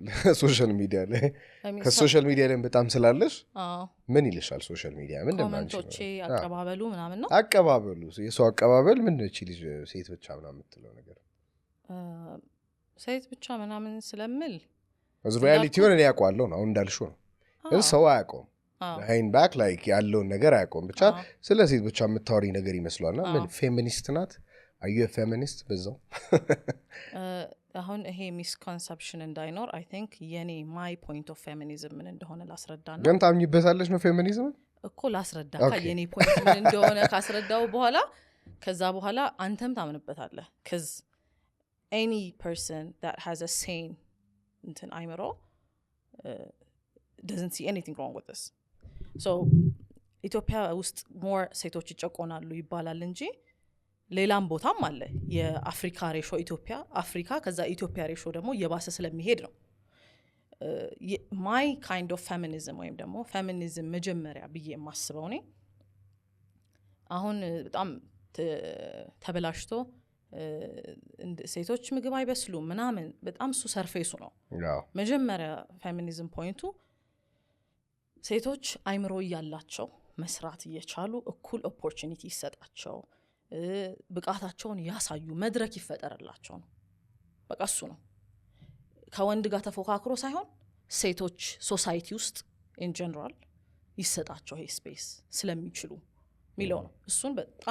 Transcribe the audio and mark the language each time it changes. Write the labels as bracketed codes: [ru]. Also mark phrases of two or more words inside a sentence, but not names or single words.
[en] social media [am] ላይ ከሶሻል ሚዲያ ላይ በጣም ስላለሽ ምን ይልሻል? [en] social media [am] ምንድን ነው ኮሜንቶቼ አቀባበሉ ምናምን ነው አቀባበሉ የሰው አቀባበል ምን ነው? ልጅ ሴት ብቻ ምናምን የምትለው ነገር ሴት ብቻ ምናምን ስለምል ሪያሊቲውን እኔ ያውቀዋለሁ ነው አሁን እንዳልሽው ነው ግን ሰው አያውቀውም [en] behind back like [am] ያለውን ነገር አያውቀውም ብቻ ስለ ሴት ብቻ የምታወሪ ነገር ይመስሏልና ምን ፌሚኒስት ናት [en] are you a feminist [am] በዛው አሁን ይሄ ሚስኮንሰፕሽን እንዳይኖር [en] I think [am] የኔ [en] my point of feminism [am] ምን እንደሆነ ላስረዳና ግን ታምኝበታለሽ ነው ፌሚኒዝም እኮ ላስረዳ የኔ point ምን እንደሆነ ካስረዳው በኋላ ከዛ በኋላ አንተም ታምንበታለህ [en] cuz any person that has a sane [am] እንትን አይምሮ [en] doesn't see anything wrong with this so [am] ኢትዮጵያ ውስጥ more ሴቶች ይጨቆናሉ ይባላል እንጂ ሌላም ቦታም አለ የአፍሪካ ሬሾ ኢትዮጵያ አፍሪካ ከዛ ኢትዮጵያ ሬሾ ደግሞ የባሰ ስለሚሄድ ነው [en] my kind of feminism [am] ወይም ደግሞ feminism መጀመሪያ ብዬ የማስበው እኔ አሁን በጣም ተበላሽቶ ሴቶች ምግብ አይበስሉም ምናምን በጣም እሱ ሰርፌሱ ነው መጀመሪያ ፌሚኒዝም ፖይንቱ ሴቶች አይምሮ ያላቸው መስራት እየቻሉ እኩል ኦፖርቹኒቲ ይሰጣቸው ብቃታቸውን ያሳዩ መድረክ ይፈጠርላቸው ነው በቃ እሱ ነው ከወንድ ጋር ተፎካክሮ ሳይሆን ሴቶች ሶሳይቲ ውስጥ [en] in general [am] ይሰጣቸው ይሄ ስፔስ ስለሚችሉ ሚለው ነው እሱን በጣም